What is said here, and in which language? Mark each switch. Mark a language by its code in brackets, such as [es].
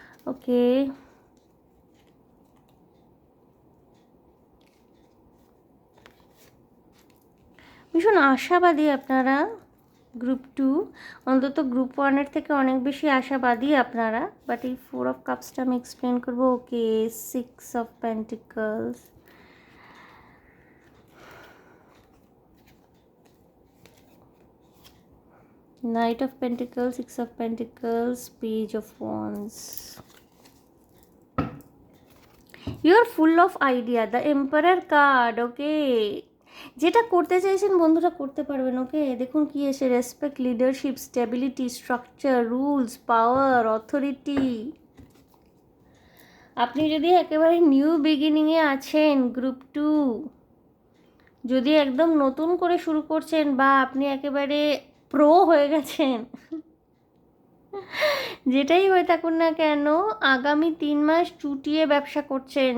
[bn] ওকে, ভীষণ আশাবাদী আপনারা গ্রুপ টু, অন্তত গ্রুপ ওয়ানের থেকে অনেক বেশি আশাবাদী আপনারা। বাট এই 4 অফ কাপসটা আমি এক্সপ্লেন করবো। [en] Okay, 6 of Pentacles, Knight of Pentacles, 6 of Pentacles, Page of Wands. You are full of idea. The Emperor card, okay. [bn] যেটা করতে চাইছেন বন্ধুরা করতে পারবেন। ওকে, দেখুন কি এসে, respect, leadership, stability, structure, rules, পাওয়ার, অথরিটি। আপনি যদি একেবারে নিউ বিগিনিংয়ে আছেন, গ্রুপ 2, যদি একদম নতুন করে শুরু করছেন, বা আপনি একেবারে প্রো হয়ে গেছেন, যেটাই হয়ে থাকুন না কেন, আগামী 3 মাস চুটিয়ে ব্যবসা করছেন।